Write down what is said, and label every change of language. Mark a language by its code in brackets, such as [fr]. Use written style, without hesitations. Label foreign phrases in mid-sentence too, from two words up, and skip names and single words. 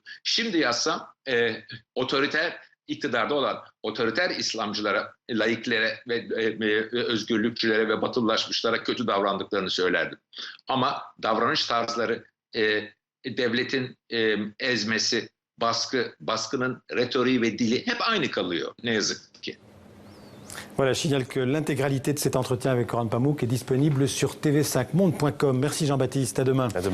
[tr] Şimdi yazsam otoriter iktidarda olan otoriter İslamcılara, laiklere ve özgürlükçülere ve batılılaşmışlara kötü davrandıklarını söylerdim. Ama davranış tarzları devletin ezmesi, baskının retoriği ve dili hep aynı kalıyor ne yazık ki. [fr] Voilà, je signale que l'intégralité de cet entretien avec Orhan Pamuk est disponible sur tv5monde.com. Merci Jean-Baptiste, à demain. À demain.